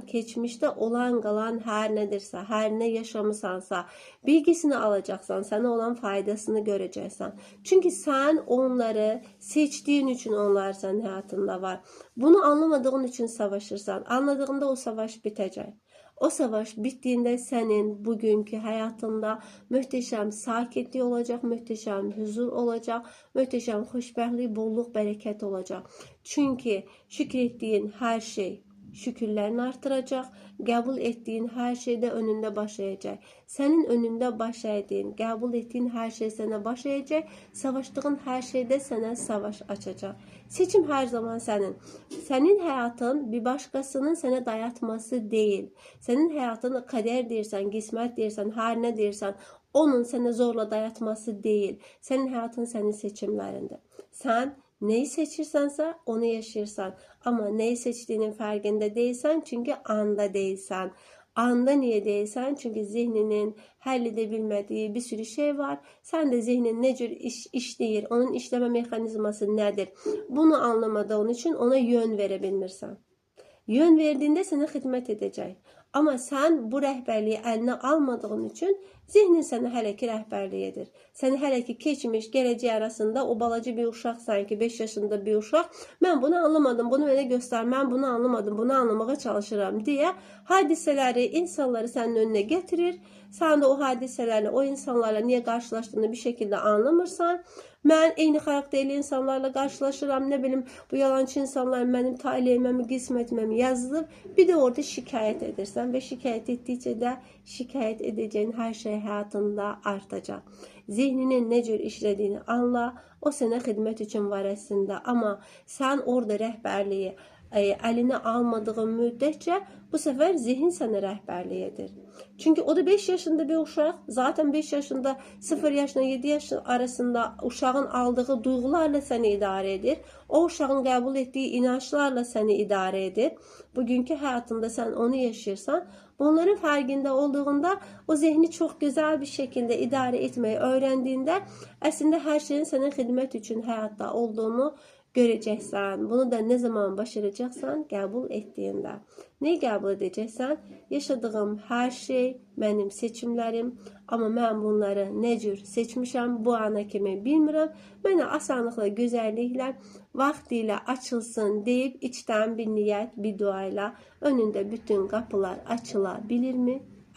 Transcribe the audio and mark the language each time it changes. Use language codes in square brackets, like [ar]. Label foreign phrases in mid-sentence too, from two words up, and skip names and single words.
[az] Keçmişdə olan qalan hər nədirsə, hər nə yaşamısansa, bilgisini alacaqsan, sənə olan faydasını görəcəksən. Çünki sən onları seçdiyin üçün onlar sənin həyatında var. Bunu anlamadığın üçün savaşırsan. Anladığında o savaş bitəcək. [tr] O savaş bittiğinde senin bugünkü hayatında möhtəşəm sakitlik olacak, möhtəşəm huzur olacak, möhtəşəm xoşbəxtlik, bolluk, bereket olacak. Çünkü şükrettiğin her şey şükürlerini artıracak, qəbul ettiğin her şeyde önünde başlayacak. Senin önünde başladığın, qəbul ettiğin her şey sana başlayacak, savaştığın her şeyde sana savaş açacak. Seçim her zaman senin. Senin hayatın bir başkasının sana dayatması değil. [az] Senin hayatını kader deyirsən, qismət deyirsən, hər nə deyirsən, onun [tr] sana zorla dayatması değil. Senin hayatın senin [az] seçimlərində. Sen neyi seçirsənsə onu yaşayırsan. [tr] Ama neyi seçtiğinin farkında değilsen çünkü anda değilsen. Anda niye değilsen? [az] Çünkü zihninin həll edə bilmədiyi bir sürü şey var. [tr] Sen de zihnin ne cür işləyir, onun işleme mekanizması nedir? Bunu anlamadığın için ona yön verebilmirsən. Yön verdiğinde sana xidmət edəcək. [az] Ama sen bu rəhbərliyi əlinə almadığın üçün zihnin sənə hələ ki rəhbərlik edir. Səni hələ ki keçmiş, gələcək arasında o balaca bir uşaq sanki 5 yaşında bir uşaq. Mən bunu anlamadım, bunu mənə göstər, mən bunu anlamadım, bunu anlamağa çalışıram deyə hadisələri, insanları sənin önünə getirir. [tr] Sen de o hadisələrlə, o insanlarla niye karşılaştığını bir şekilde anlamırsan. [az] Mən eyni xarakterli insanlarla karşılaşıram, ne bileyim bu yalancı insanlar mənim taleyimimi, qismətimi yazılıb. [tr] Bir de orada şikayet edirsən ve şikayet etdikcə də şikayet edeceğin her şey hayatında artacaq. Zihninin ne cür işlediğini anla, [az] o sənə xidmət üçün var əslində. Ama sen orada rəhbərliyi əlinə almadığın müddətcə bu sefer zihin sənə rəhbərlik edir. Çünkü o da 5 yaşında bir uşaq. Zaten 5 yaşında 0 yaşla 7 yaş arasında uşağın aldığı duygularla səni idarə edir. O uşağın qəbul etdiyi inançlarla səni idarə edir. Bugünkü həyatında sen onu yaşayırsan, [tr] bunların farkında olduğunda o zihni çok güzel bir şekilde idare etmeyi öğrendiğinde aslında her şeyin senin xidmət üçün hayatta olduğunu görəcəksən. [az] Bunu da nə zaman başaracaqsan? Qəbul etdiyində. Nəyi qəbul edəcəksən? Yaşadığım hər şey mənim seçimlərim, amma mən bunları nə cür seçmişəm, bu ana kimi bilmirəm. Mənə asanlıqla, gözəlliklə, vaxtilə açılsın deyib içdən bir niyyət, bir dua ilə önündə bütün qapılar açıla bilirmi?